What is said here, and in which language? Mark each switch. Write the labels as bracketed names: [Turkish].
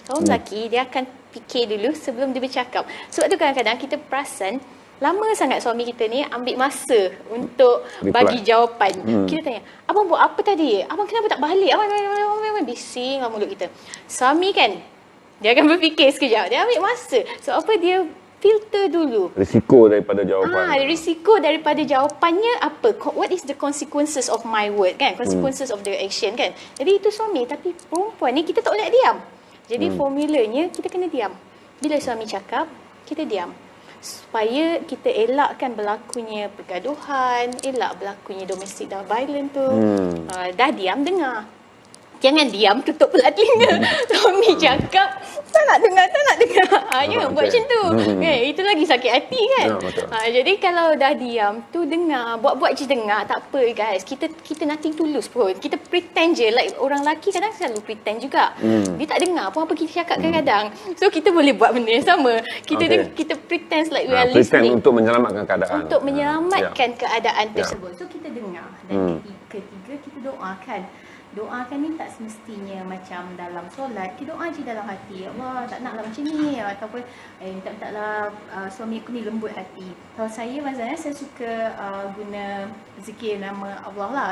[Malay] Kaum lelaki dia akan fikir dulu sebelum dia bercakap. Sebab tu kadang-kadang kita perasan lama sangat suami kita ni ambil masa untuk bagi jawapan. Kita tanya, abang buat apa tadi? Abang kenapa tak balik? Abang bising lah mulut kita. Suami kan, dia akan berfikir sekejap. Dia ambil masa. So apa, dia filter dulu. Risiko daripada jawapan. Risiko daripada jawapannya apa? [English] What is the consequences of my word [Malay] kan? [English] Consequences of the action kan? [Malay] Jadi itu suami. Tapi perempuan ni kita tak boleh diam. Jadi formulanya kita kena diam. Bila suami cakap, kita diam. Supaya kita elakkan berlakunya pergaduhan, elak berlakunya domestic violence tu. Dah diam, dengar. Jangan diam, tutup pula telinga. Suami cakap, tak nak dengar. Jangan buat macam tu. Itu lagi sakit hati kan. Jadi kalau dah diam tu, dengar. Buat-buat je dengar. Tak apa guys. Kita [English] nothing to lose [Malay] pun. Kita pretend je. [English] Like [Malay] orang lelaki kadang selalu pretend juga. Dia tak dengar pun apa kita cakap kadang-kadang. So kita boleh buat benda yang sama. Kita [English] pretend like we are listening. [Malay] Pretend untuk menyelamatkan keadaan. Untuk menyelamatkan keadaan tersebut. So kita dengar. Dan ketiga kita doakan. Doakan ni tak semestinya macam dalam solat. Kita doa je dalam hati. Ya Allah, tak naklah macam ni. Ataupun, minta-mintalah suami aku ni lembut hati. Kalau saya, maksudnya saya suka guna zikir nama Allah lah.